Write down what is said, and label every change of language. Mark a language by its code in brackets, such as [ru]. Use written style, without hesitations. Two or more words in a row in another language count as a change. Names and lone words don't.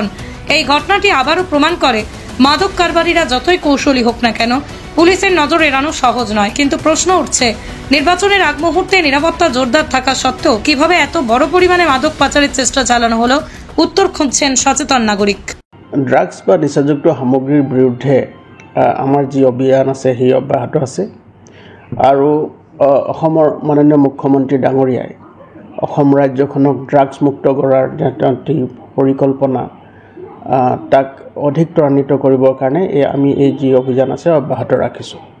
[bn] এই ঘটনাটি আবারও প্রমাণ করে মাদক কারবারিরা যতই কৌশলী হোক না কেন, পুলিশের নজর এড়ানো সহজ নয়। কিন্তু প্রশ্ন উঠছে, নির্বাচনের আগ মুহূর্তে নিরাপত্তা জোরদার থাকা সত্ত্বেও কিভাবে এত বড় পরিমাণে মাদক পাচারের চেষ্টা চালানো হলো, উত্তর খুঁজছেন সচেতন নাগরিক। [as] ড্রাগছ বা নিচাযুক্ত সামগ্ৰীৰ বিৰুদ্ধে আমাৰ যি অভিযান আছে সেই অব্যাহত আছে আৰু অসমৰ মাননীয় মুখ্যমন্ত্ৰী ডাঙৰীয়াই অসম ৰাজ্যখনক ড্ৰাগছ মুক্ত কৰাৰ পৰিকল্পনা তাক অধিক ত্বৰান্বিত কৰিবৰ কাৰণে আমি এই যি অভিযান আছে অব্যাহত ৰাখিছোঁ।